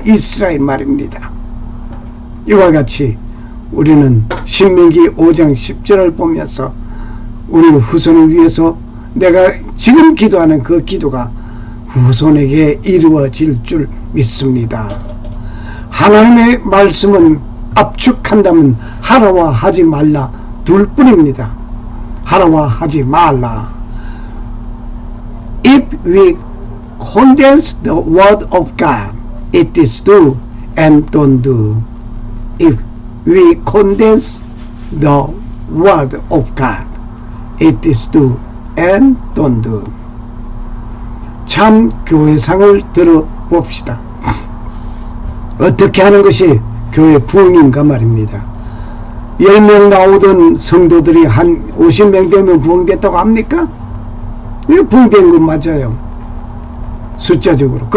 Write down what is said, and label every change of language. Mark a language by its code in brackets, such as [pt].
[ko] 이스라엘 말입니다. 이와 같이 우리는 신명기 5장 10절을 보면서 우리 후손을 위해서 내가 지금 기도하는 그 기도가 후손에게 이루어질 줄 믿습니다. 하나님의 말씀은 압축한다면 하라와 하지 말라 둘 뿐입니다. 하라와 하지 말라. [en] If we condense the word of God, it is do and don't do. If we condense the word of God, it is do and don't do. [ko] 참 교회상을 들어봅시다. 어떻게 하는 것이 교회 부흥인가 말입니다. 10명 나오던 성도들이 한 50명 되면 부흥됐다고 합니까? 왜 부흥된 건 맞아요. 숫자적으로.